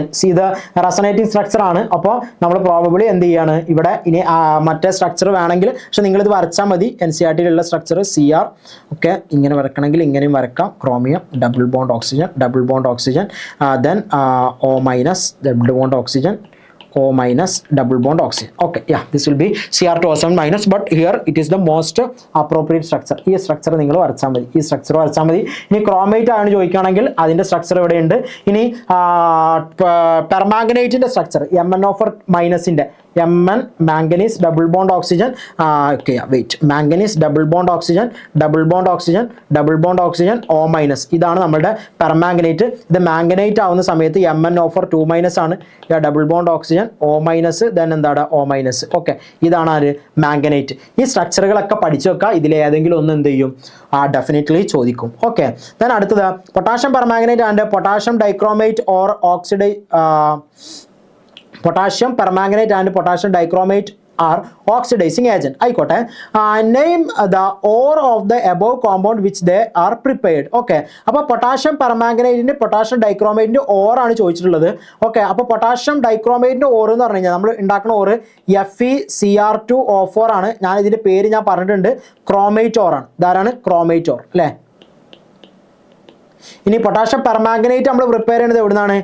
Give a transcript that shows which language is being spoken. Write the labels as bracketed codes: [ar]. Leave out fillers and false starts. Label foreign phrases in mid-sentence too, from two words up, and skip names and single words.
[en] see the resonating structure ആണ്. [ml] അപ്പോൾ നമ്മൾ പ്രോബബിളി എന്ത് ചെയ്യാണ് ഇവിടെ ഇനി മറ്റേ സ്ട്രക്ചർ വേണമെങ്കിൽ, പക്ഷെ നിങ്ങളിത് വരച്ചാൽ മതി. NCERT-യിലുള്ള സ്ട്രക്ചർ CR. ഓക്കെ, ഇങ്ങനെ വരക്കണമെങ്കിൽ ഇങ്ങനെയും വരക്കാം. [en] chromium double bond oxygen then O minus double bond oxygen, O minus double bond oxygen. Okay, this will be Cr2O7 minus, but here it is the most appropriate structure. [ml] ഈ സ്ട്രക്ചർ നിങ്ങൾ വരച്ചാൽ മതി. ഈ സ്ട്രക്ചർ വരച്ചാൽ മതി. ഇനി ക്രോമേറ്റ് ആണ് ചോദിക്കുകയാണെങ്കിൽ അതിൻ്റെ സ്ട്രക്ചർ ഇവിടെയുണ്ട്. ഇനി പെർമാംഗനേറ്റിൻ്റെ സ്ട്രക്ചർ MnO4 മൈനസിൻ്റെ [en] Mn manganese double bond oxygen. Manganese double bond oxygen O minus. [ml] ഇതാണ് നമ്മുടെ പെർമാംഗനേറ്റ്. ഇത് മാംഗനേറ്റ് ആവുന്ന സമയത്ത് MnO4 2 മൈനസ് ആണ്. [en] double bond oxygen O minus, then എന്താണ് O minus. [ml] ഓക്കെ, ഇതാണ് ആര്? മാംഗനേറ്റ്. ഈ സ്ട്രക്ചറുകളൊക്കെ പഠിച്ചു വെക്കുക. ഇതിലേതെങ്കിലും ഒന്ന് എന്ത് ചെയ്യും? ഡെഫിനറ്റ്ലി ചോദിക്കും. [en] okay, then [ml] അടുത്തത് [en] potassium permanganate and potassium dichromate or potassium permanganate and potassium dichromate are oxidizing agent. ആയിക്കോട്ടെ, name the ore of the above compound which they are prepared. [ml] ഓക്കെ, അപ്പോൾ പൊട്ടാഷ്യം പെർമാംഗനേറ്റിൻ്റെ പൊട്ടാഷ്യം ഡൈക്രോമേറ്റിൻ്റെ ഓറാണ് ചോദിച്ചിട്ടുള്ളത്. ഓക്കെ, അപ്പോൾ പൊട്ടാഷ്യം ഡൈക്രോമേറ്റിൻ്റെ ഓർ എന്ന് പറഞ്ഞു കഴിഞ്ഞാൽ നമ്മൾ ഉണ്ടാക്കുന്ന ഓറ് FeCr2O4 ആണ്. ഞാൻ ഇതിൻ്റെ പേര് ഞാൻ പറഞ്ഞിട്ടുണ്ട്, ക്രോമേറ്റ് ഓറാണ്. ഇതാരാണ്? ക്രോമേറ്റ് ഓർ അല്ലേ. ഇനി പൊട്ടാഷ്യം പെർമാംഗനേറ്റ് നമ്മൾ പ്രിപ്പയർ ചെയ്യുന്നത് എവിടെ നിന്നാണ്?